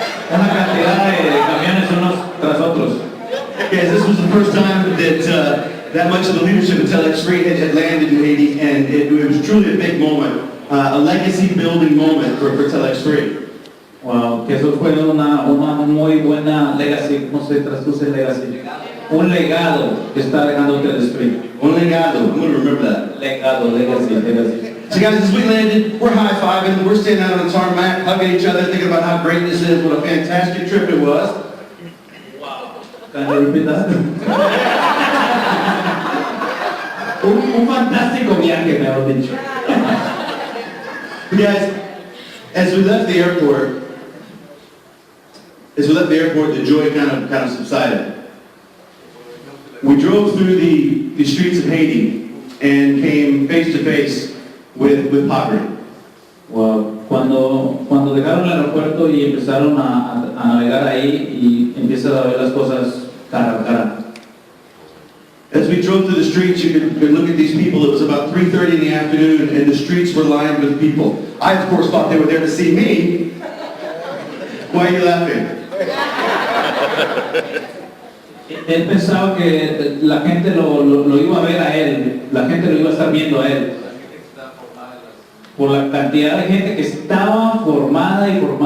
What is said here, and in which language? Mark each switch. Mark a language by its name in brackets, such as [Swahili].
[Spanish] Una cantidad de camiones unos tras otros. [English] Guys, this was the first time that that much of the leadership of TelexFREE had landed in Haiti, and it was truly a big moment, a legacy building moment for TelexFREE. [Spanish] Wow, que eso fue una muy buena legacy. ¿Cómo se traduce legacy? Un legado que está dejando TelexFREE. Un legado, [English] I'm going to remember that. Legado, legacy. So guys, as we landed, we're high-fiving, we're standing out on the tarmac, hugging each other, thinking about how great this is, what a fantastic trip it was. Wow. Can you repeat that? [Spanish] un fantástico viaje, mejor dicho. [English] Guys, as we left the airport, the joy kind of subsided. We drove through the streets of Haiti and came face to face with poverty. Wow. [Spanish] Cuando dejaron el aeropuerto y empezaron a navegar ahí y empiezan a ver las cosas cara a cara. [English] As we drove through the streets, you could look at these people. It was about 3:30 in the afternoon, and the streets were lined with people. I, of course, thought they were there to see me. Why are you laughing? [Spanish] Él pensaba que la gente lo iba a ver a él, la gente lo iba a estar viendo a él. Por la cantidad de gente que estaba formada ahí.